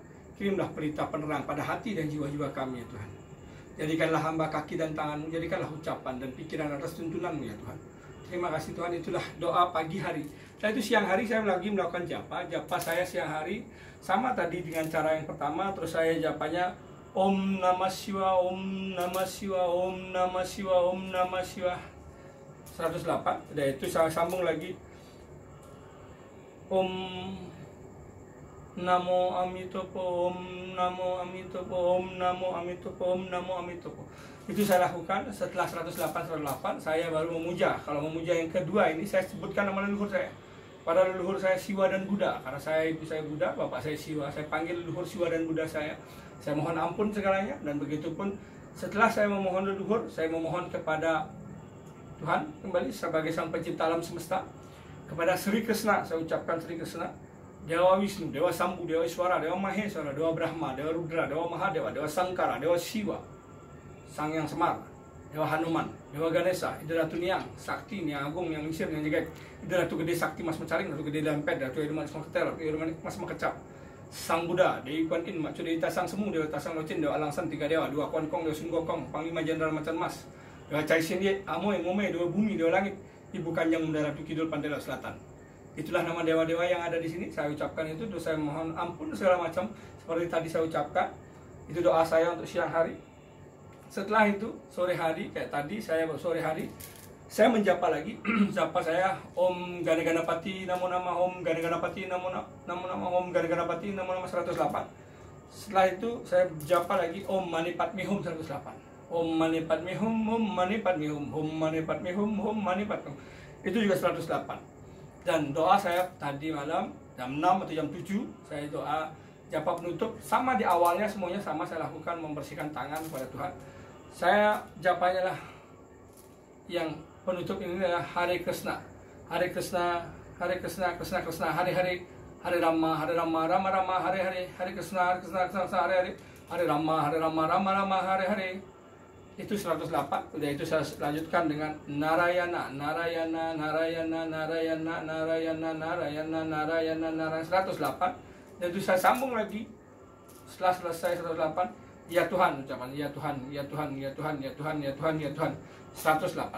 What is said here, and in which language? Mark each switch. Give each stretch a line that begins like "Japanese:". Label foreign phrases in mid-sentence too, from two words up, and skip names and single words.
Indonesian: Kirimlah pelita penerang pada hati dan jiwa-jiwa kami ya Tuhan. Jadikanlah hamba kaki dan tangan-Mu, jadikanlah ucapan dan pikiran atas tuntunan-Mu ya Tuhan. Terima kasih Tuhan. Itulah doa pagi hari. Setelah itu siang hari saya lagi melakukan japa. Japa saya siang hari sama tadi dengan cara yang pertama. Terus saya japanya
Sanskrit: ॐ नमः शिव, ॐ नमः शिव, ॐ नमः शिव, ॐ नमः शिव,
Indonesian: 108. Udah itu saya sambung lagi
Sanskrit: ॐ नमो अमिताभ, ॐ नमो अमिताभ, ॐ नमो अमिताभ, ॐ नमो अमिताभ.
Indonesian: Itu saya lakukan. Setelah 108 saya baru memuja. Kalau memuja yang kedua ini saya sebutkan nama leluhur saya. Pada leluhur saya Siwa dan Buddha. Karena ibu saya Buddha, bapak saya Siwa. Saya panggil leluhur Siwa dan Buddha saya. Saya mohon ampun segalanya. Dan begitu pun setelah saya memohon leluhur, saya memohon kepada Tuhan kembali sebagai Sang Pencipta alam semesta. Kepada Sri Krishna, saya ucapkan Sri Krishna, Dewa Wisnu, Dewa Sambu, Dewa Iswara, Dewa Maheswara, Dewa Brahma, Dewa Rudra, Dewa Mahadewa, Dewa Sangkara, Dewa Siwa, Sang Hyang Semar, Dewa Hanuman, Dewa Ganesha, Ida Ratu Niang, Sakti, Niang Agung, Niang Isir, Niang Jegek, Ida Ratu Gede Sakti Mas Mecaring, Ratu Gede Lempet, Ratu Irman Mas Ketel, Ratu Irman Mas Mekecap, Sang Buddha, Dewi Kuan Yin, Macu Dewi Tasang Semu, Dewa Tasang Locin, Dewa Alangsan, 3 dewa, 2 Kuan Kong, Dewa Sun Gokong, Panglima Jenderal Macan Mas, Dewa Cai Sin Ye, Amoy, Ngome, Dewa Bumi, Dewa Langit, Ibu Kanjeng Bunda Ratu Kidul Pantai Laut Selatan. Itulah nama dewa-dewa yang ada di sini. Saya ucapkan itu, terus saya mohon ampun segala macam seperti tadi saya ucapkan. Itu doa saya untuk siang hari. Setelah itu sore hari kayak tadi saya sore hari saya menjapa lagi. Japa saya
Sanskrit: ॐ गण गणपति नमो नम, ॐ गण गणपति नमो नम, ॐ गण गणपति नमो नम
Indonesian: 108. Setelah itu saya japa lagi
Sanskrit: ॐ मणि पद्मे हूँ
Indonesian: 108.
Sanskrit: ॐ मणि पद्मे हूँ, ॐ मणि पद्मे हूँ, ॐ मणि पद्मे हूँ, ॐ मणि पद्मे हूँ.
Indonesian: Itu juga 108. Dan doa saya tadi malam jam 6 atau jam 7 saya doa japa penutup, sama di awalnya semuanya sama saya lakukan, membersihkan tangan kepada Tuhan. Saya japanya lah yang penutup ini adalah
Sanskrit: हरे कृष्ण, हरे कृष्ण, हरे कृष्ण, कृष्ण कृष्ण, हरे हरे, हरे राम, हरे राम, राम राम, हरे हरे, हरे कृष्ण, हरे कृष्ण, कृष्ण कृष्ण, हरे हरे, हरे राम, हरे राम, राम राम, हरे हरे.
Indonesian: Itu 108. Udah itu saya lanjutkan dengan Narayana, Narayana, Narayana, Narayana, Narayana, Narayana, Narayana, Narayana 108. Dan itu saya sambung lagi setelah selesai 108. Ya Tuhan, ucapan ya Tuhan, ya Tuhan, ya Tuhan, ya Tuhan, ya Tuhan, ya Tuhan 108.